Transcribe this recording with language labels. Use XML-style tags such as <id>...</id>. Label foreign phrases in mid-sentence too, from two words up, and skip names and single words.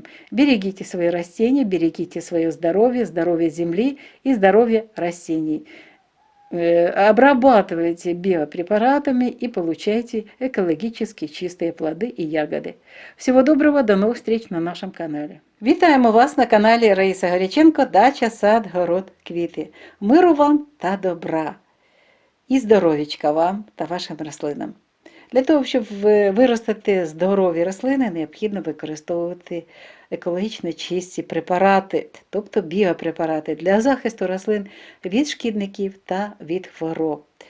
<ru>Берегите свои растения, берегите свое здоровье, здоровье земли и здоровье растений. обрабатывайте биопрепаратами и получайте экологически чистые плоды и ягоды. Всего доброго, до новых встреч на нашем канале.</ru> <uk>Вітаємо вас на каналі Раїса Горяченко «Дача, сад, город, квіти». Миру вам та добра! І здоров'ячка вам та вашим рослинам. Для того, щоб виростити здорові рослини, необхідно використовувати екологічно чисті препарати, тобто біопрепарати для захисту рослин від шкідників та від хвороб.</uk>